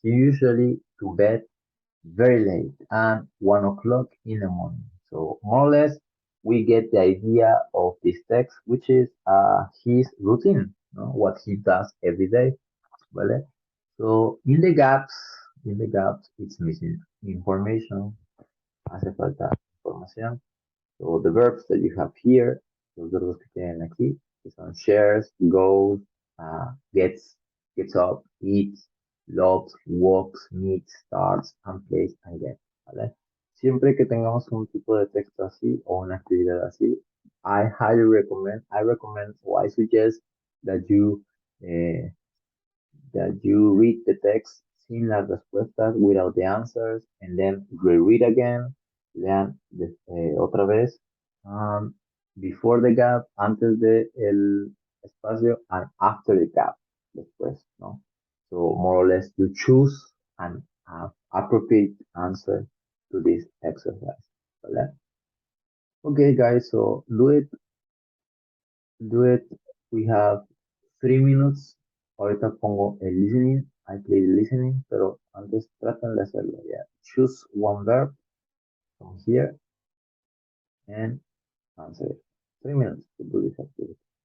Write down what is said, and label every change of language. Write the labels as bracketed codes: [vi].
[en] He usually to bed very late and 1 o'clock in the morning. So more or less, we get the idea of this text, which is his routine, no? What he does every day, ¿vale? So in the gaps, it's missing information. [es] Hace falta información. [en] So the verbs that you have here, [es] los verbos que tienen aquí, que son [en] shares, goes, gets up, eats, loves, walks, meets, starts, and plays again, [es] ¿vale? Siempre que tengamos un tipo de texto así o una actividad así, [en] I recommend or I suggest that eh, you read the text [es] sin las respuestas [en] without the answers and then reread again, [es] lean otra vez, [en] um, before the gap, [es] antes de el espacio, [en] and after the gap, [es] después, ¿no? [en] So more or less you choose an appropriate answer to this exercise, [es] ¿vale? [en] Okay guys, so do it. We have 3 minutes. [es] Ahorita pongo el listening. [en] I play the listening, [es] pero antes traten de hacerlo. [en] Yeah. Choose one verb from here and answer it. 3 minutes to do this activity.